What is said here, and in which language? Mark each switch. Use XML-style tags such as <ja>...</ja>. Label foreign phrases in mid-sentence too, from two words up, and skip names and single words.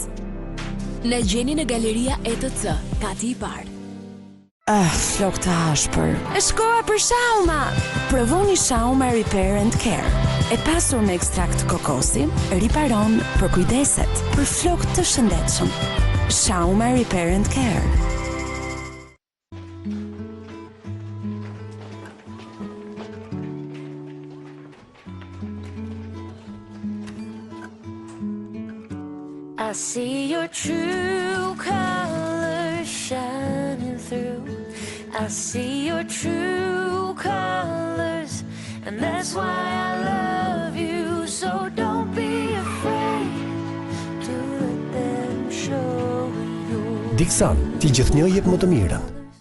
<sq>Na gjeni në Galeria ETC, kati i parë. Flok të ashpër. Është koha për shauma. Provoni Shauma Repair and Care. E pasur me ekstrakt kokosi, riparon për kujdeset, për flok të shëndetshëm. Shauma Repair and Care.</sq> <en>I see your true colors shining through. I see your true colors, and that's why I love you. So don't be afraid to let them show you.</en> <sq>Diksan, ti gjithnjë jep më të mirën.</sq>